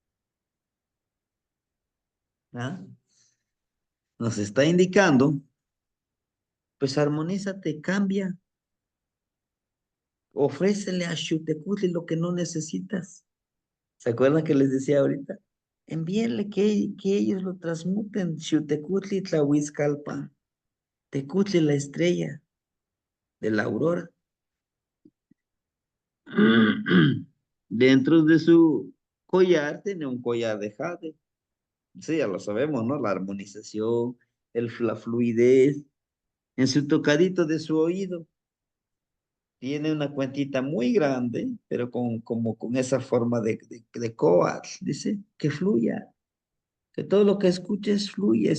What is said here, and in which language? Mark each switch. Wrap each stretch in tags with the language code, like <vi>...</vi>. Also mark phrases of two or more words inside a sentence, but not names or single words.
<es>¿Ah? Nos está indicando, pues armonízate, cambia, ofrécele a Xutecutli lo que no necesitas. ¿Se acuerdan que les decía ahorita? Envíenle que ellos lo transmuten. Xutecutli Tlahuizcalpa, Tecutli la estrella de la aurora. Dentro de su collar tiene un collar de jade. Sí, ya lo sabemos, ¿no? La armonización, la fluidez. En su tocadito de su oído tiene una cuentita muy grande, pero como con esa forma de coat, dice, que fluya, que todo lo que escuches fluye.</es>